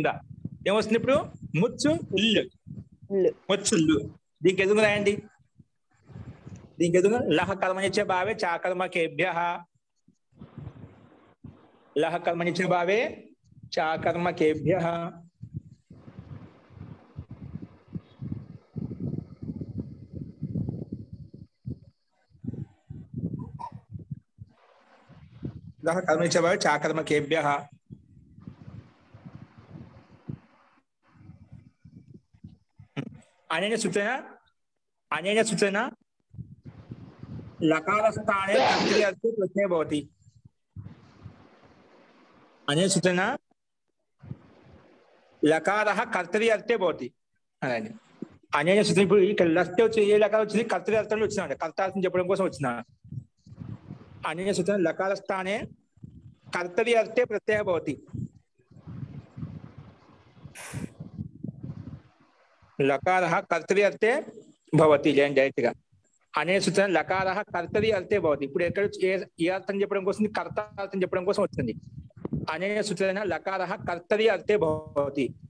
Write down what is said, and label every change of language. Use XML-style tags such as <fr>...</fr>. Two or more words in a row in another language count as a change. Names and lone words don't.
<te>ఏమొస్తుంది ఇప్పుడు? ముచ్చు ఇల్లు, ముచ్చుల్లు. దీనికి ఎదురు రాయండి. దీనికి ఎదురు</te> <sa>లహ కర్మనిచ్చే భావే చాకర్మకేభ్యః. లహ కర్మనిచ్చే భావే చాకర్మకేభ్యః. कर्मनिच भावे चाकर्मकेभ्यः. अनेन सूत्रेण लकारस्थाने कर्तरि अर्थे प्रत्ययः भवति. अनेन सूत्रेण लकारः कर्तरि अर्थे भवति. అనేన సూత్రం</sa> <te>ఇప్పుడు ఇక్కడ లస్ట్ వచ్చి ఏ లకారం వచ్చింది కర్తరి అర్థంలో వచ్చిందండి కర్తార్థం చెప్పడం కోసం వచ్చిన</te> <sa>అనేన సూత్రం లకార స్థానే కర్తరి అర్థే ప్రత్యయ భవతి లకారः కర్తరి అర్థే భవతి</sa> <te>డైరెక్ట్ గా</te> <sa>అనేన సూత్రం లకారः కర్తరి అర్థే భవతి</sa> <te>ఇప్పుడు ఎక్కడ ఏ అర్థం చెప్పడం కోసం కర్తార్థం చెప్పడం కోసం వచ్చింది</te> <sa>అనేన సూత్రేణ లకారः కర్తరి అర్థే భవతి</sa>